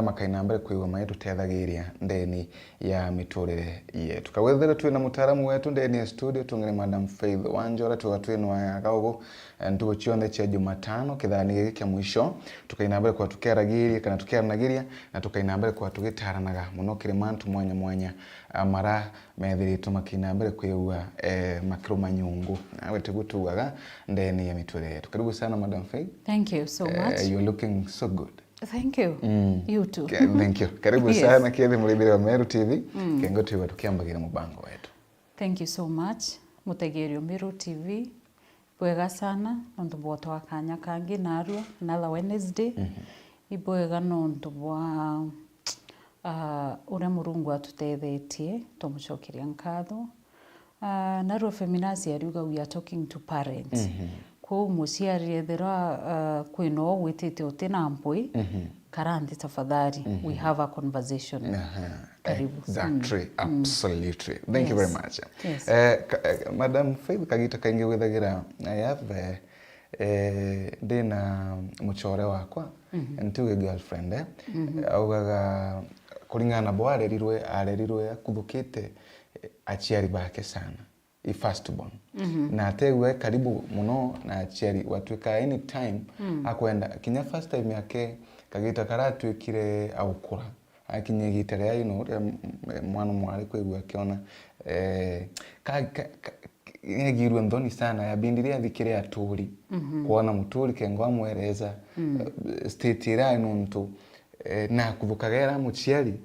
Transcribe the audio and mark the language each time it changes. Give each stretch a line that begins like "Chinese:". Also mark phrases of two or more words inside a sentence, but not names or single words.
Meru: makaina mbere kuiwa maitu tethagiria ndeni ya miturire yetu kawethera tu na mutaramu wetu ndeni ya studio tungene Madam Faith Wanja twatwino ya kago ntugo chionde cha Jumatano kithani giki kya mwisho tukaina mbere kwa tukeragiria kana tukeranagiria na tukaina mbere kwa tugitaranaga muno kire mantu mwanya mara methiritu makina mbere kwiwa makiruma nyungu nawe tegutugaga ndeni ya miturire yetu.
Swahili: Karibu sana Madam Faith.
English: Thank you so much. You're looking so good. Thank you. You too. Thank you.
Swahili: Karibu sana
Meru: kithi murithire wa Meru TV kengo tuwa tukiambagira mubango wetu.
English: Thank you so much mutegerio Meru TV.
Meru: Bwega sana nondu bwoto akanya kangi narua
English: another Wednesday.
Meru: Ibwega nondu bwa ure murungu atutethetie tumucokiria nkatho. Narua PHAMINAS yariuga
English: we are talking to parents.
Meru: Ko muciari ethera kwino gwitite utina mpui karandi tafadhali
English: we have a conversation.
Swahili: Karibu.
English: Exactly. Absolutely. Thank you very much. Yes.
Meru: Madam Faith kagita kaingi withagira
English: I have
Meru: dina muchore wakwa ntuge girlfriend augaga kuringana bo arerirwe akuthukite achiari bake sana
English: I first born
Meru: na atewe karibu muno na achiari watwika anytime akwenda kinya
English: first time
Meru: yake kagita karatwikire aukura akinyegitare ya mwana mwari kwigwa kiona ngirwe ndoni sana yabindiria athikire aturi kuona muturi kengo amwereza state ira nuntu na kuthukagera muchiari